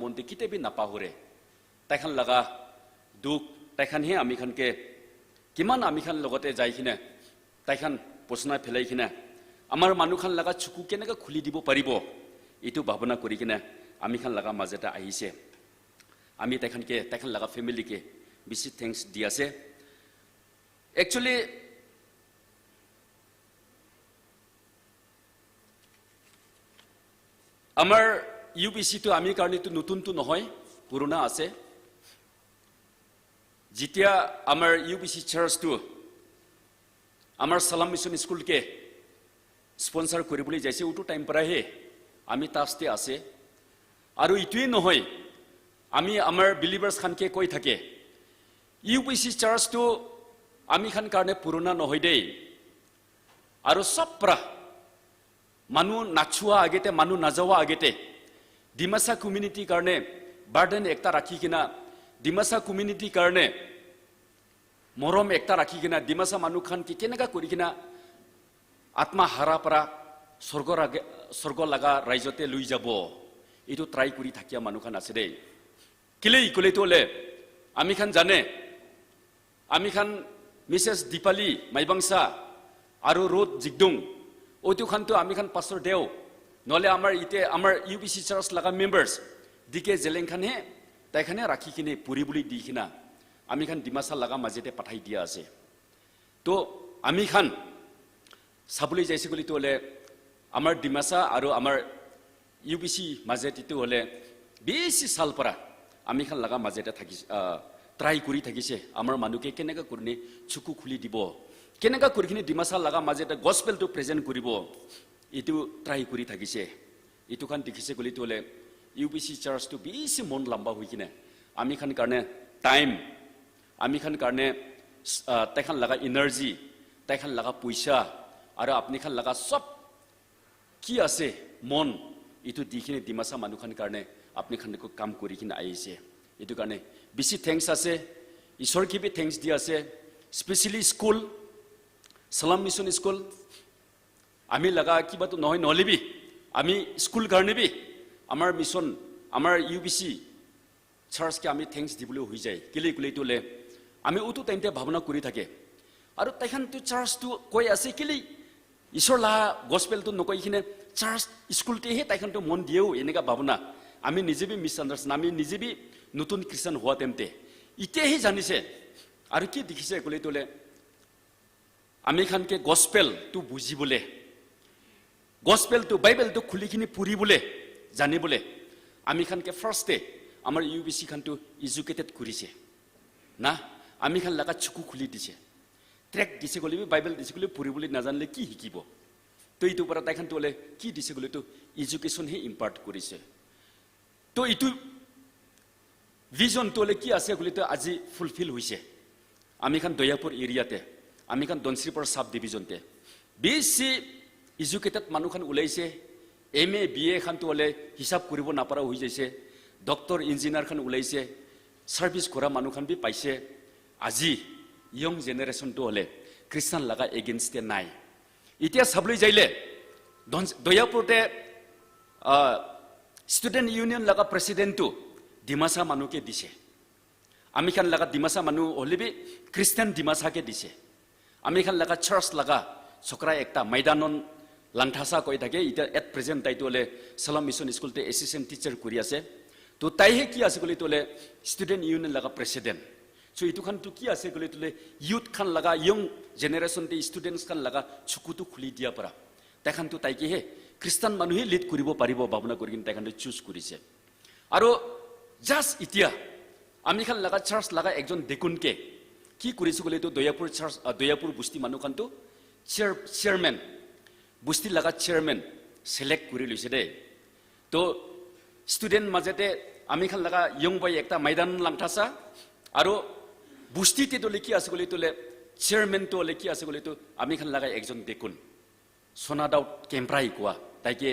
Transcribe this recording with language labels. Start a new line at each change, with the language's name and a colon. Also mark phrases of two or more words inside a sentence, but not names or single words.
Naga Pidgin: monte kite bi napa hore tai khan laga duk tai khan he ami khan ke kiman ami khan logote jai khine tai khan posna phelai khine amar manu khan laga chuku keneka khuli dibo paribo itu bhabana kori kine ami khan laga majeta ahise ami tai khan laga family ke bisi thanks diase actually amar UBC to ami karni to nutun tu nohoy puruna ase jitia amar UBC church to amar Salam Mission School ke sponsor koribuli jaise utu time para he ami taste ase aru itui nohoy ami amar believers khan ke koi thake UBC church to ami khan karne puruna nohoy dei aru sopra manu nachua agete manu najawa agete dimasa community karne burden ekta rakhi kina dimasa community karne morom ekta rakhi kina dimasa manu khan ki keneka kori kina atma hara para sorgo laga raijote lui jabo itu try kuri thakia manu khan ase dei kile ikole tole ami khan jane ami khan Mrs. Dipali Maibangsa aru Rod Jigdung otu khan to ami khan Pastor Deo nole amar ite amar UBC church laga members dike jeleng khan he tai khane rakhi kine puri buli di khina ami khan dimasa laga majete pathai dia ase to ami khan sabuli jaise goli tole amar dimasa aru amar UBC majete tu hole 20 sal para ami khan laga majete thaki try kuri thakise amar manuke keneka kurni chuku khuli dibo keneka kurkhini dimasa laga majete gospel to present kuribo itu try kuri thakise itu khan dikhise goli tole UBC church to bisi mon lamba hoikine ami khan karne time ami khan karne tai khan laga energy tai khan laga puisa aru apni khan laga sob ki ase mon itu dikhine dimasa manu khan karne apni khan ko kam kori kina aise itu karne bisi thanks ase ishor ki bi thanks dia ase specially school Salam Mission School ami laga kiba to noy nolibi ami school karne bi amar mission amar UBC church ke ami thanks dibulu hoi jai kile kile tole ami utu time te bhabna kuri thake aru taikhan tu church tu koi ase kile ishor la gospel tu nokoi khine church school te he taikhan tu mon dieu eneka bhabna ami nije bi misunderstand ami nije bi nutun christian hoa temte ite he janise aru ki dikhise kile tole ami khan ke gospel tu buji bole gospel tu bible tu khuli khini puri bole jani bole ami khan ke first day amar UBC khan tu educated kurise na ami khan laga chuku khuli dise track dise gole bible dise gole puri bole na janle ki hikibo to itu para tai khan to le ki dise gole to education he impart kurise to itu vision to le ki ase gole to aji fulfill hoise ami khan Doyapur area te ami khan Donsripur
English: sub division
Naga Pidgin: te BC educated manu khan ulaise MA BA khan to le hisab kuribo napara hoi jaise
English: doctor engineer
Naga Pidgin: khan ulaise service kora manu khan bi paise aji
English: young generation
Naga Pidgin: to le Christian laga against te nai itia sabloi jaile Doyapur te
English: student union
Naga Pidgin: laga president to dimasa manu ke dise ami khan laga dimasa manu holibi Christian dimasa ke dise ami khan laga church laga chokra ekta maidanon lanthasa koi thake ita
English: at present
Naga Pidgin: tai tole Salam Mission School te
English: assistant teacher
Naga Pidgin: kuri ase to tai he ki ase gole tole
English: student union
Naga Pidgin: laga president so itu khan tu ki ase gole tole youth khan laga
English: young generation
Naga Pidgin: te students khan laga chuku tu khuli dia para tai khan tu tai ki he Christian manu he lead kuribo paribo bhabna korikin tai khan tu choose kurise aro just itia ami khan laga church laga ekjon dekun ke কি কৰিছে গলে তো দয়াপুৰ বুস্তি মানুহ খান তো চেয়াৰমেন বুস্তি লাগা চেয়াৰমেন সিলেক্ট কৰি লৈছে দে তো ষ্টুডেন্ট মাজতে আমি খান লাগা
English: young boy
Naga Pidgin: একটা ময়দান লাংথাসা আৰু বুষ্টিতে তোলে কি আছে গলি তোলে চেয়ারম্যান তোলে কি আছে গলি তো আমি খান লাগাই একজন দেখুন সোনাদাও কেম্প্রাই কোয়া তাইকে